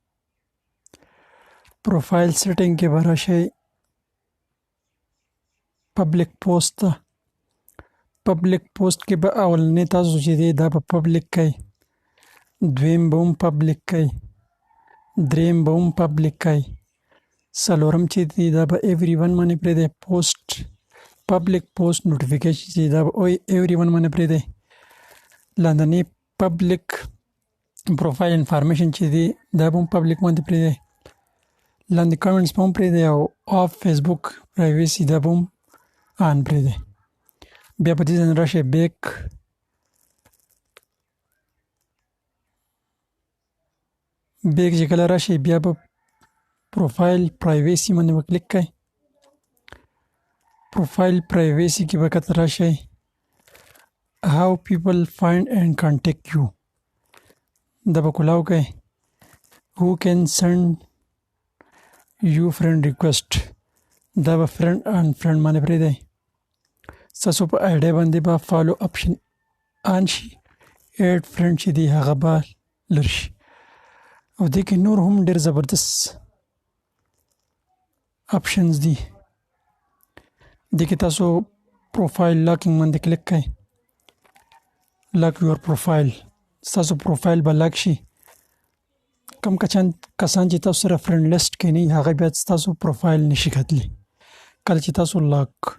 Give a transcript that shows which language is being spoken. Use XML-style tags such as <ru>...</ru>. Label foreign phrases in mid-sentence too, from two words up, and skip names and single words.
<en>profile setting</en> <ps>کې به راشئ</ps> <en>public post</en> <ps>ته</ps> <en>public post</en> <ps>کې به اولنی تاسو چې دی دا به پبلک کړئ دویم به هم پبلک کړئ دریم به هم پبلک کړئ څلورم چې دی دا به</ps> <en>every one</en> <ps>باندې پرېږدئ</ps> <en>post public post notification</en> <ps>چې دا به</ps> <en>every one</en> <ps>باندې پرېږدئ لاندنی</ps> <en>public profile information</en> <ps>چې دی دا به هم پبلک باندې پرېږدئ لاندې کمنټس به هم پرېږدئ او</ps> <en>off Facebook privacy</en> <ps>دا به هم آن پرېږدئ بیا په دې ځای راشئ بیک چې کله راشئ بیا به</ps> <en>profile privacy</en> <ps>باندې به کلیک کړئ</ps> <en>profile privacy</en> <ps>کې به کته راشئ</ps> <en>how people find and contact you</en> <ps>دا به کولاو کړئ</ps> <en>who can send you friend request</en> <ps>دا به</ps> <en>friend and friend</en> <ps>باندې پرېږدئ ستاسو په آی ډی باندې به</ps> <en>follow option</en> <ps>آن شي</ps> <en>add friend</en> <ps>چې دی هغه به لر شي او دې کې نور هم ډېر زبردست اپشنز دي دې کې تاسو</ps> <en>profile locking</en> <ps>باندې کلیک کړئ</ps> <en>lock your profile</en> <ps>ستاسو پروفایل به لاک شي کم کسان چې تاسو سره</ps> <en>friend list</en> <ps>کې نه هغه بیا ستاسو پروفایل نشي کتلی کله چې تاسو لاک</ps>